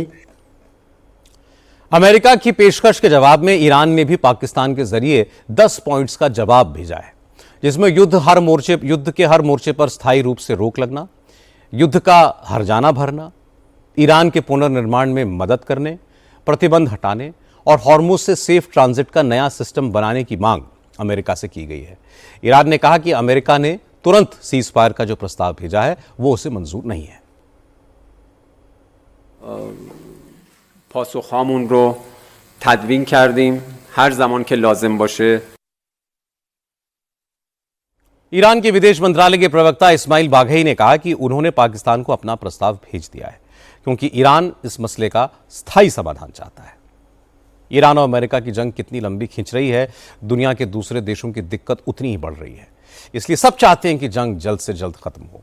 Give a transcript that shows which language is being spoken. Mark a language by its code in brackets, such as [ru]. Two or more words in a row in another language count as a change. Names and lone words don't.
[hi] अमेरिका की पेशकश के जवाब में ईरान ने भी पाकिस्तान के जरिए 10 पॉइंट्स का जवाब भेजा है, जिसमें युद्ध के हर मोर्चे पर स्थायी रूप से रोक लगना, युद्ध का हर्जाना भरना, ईरान के पुनर्निर्माण में मदद करने, प्रतिबंध हटाने और हॉर्मुज से [en] safe transit [hi] का नया सिस्टम बनाने की मांग अमेरिका से की गई है। ईरान ने कहा कि अमेरिका ने तुरंत [en] cease fire [hi] का जो प्रस्ताव भेजा है वो उसे मंजूर नहीं है। [fa] پاسخهامون رو تدوین کردیم هر زمان که لازم باشه. [hi] ईरान के विदेश मंत्रालय के प्रवक्ता इस्माइल बाघई ने कहा कि उन्होंने पाकिस्तान को अपना प्रस्ताव भेज दिया है क्योंकि ईरान इस मसले का स्थायी समाधान चाहता है। ईरान और अमेरिका की जंग कितनी लंबी खिंच रही है, दुनिया के दूसरे देशों की दिक्कत उतनी ही बढ़ रही है, इसलिए सब चाहते हैं कि जंग जल्द से जल्द खत्म हो।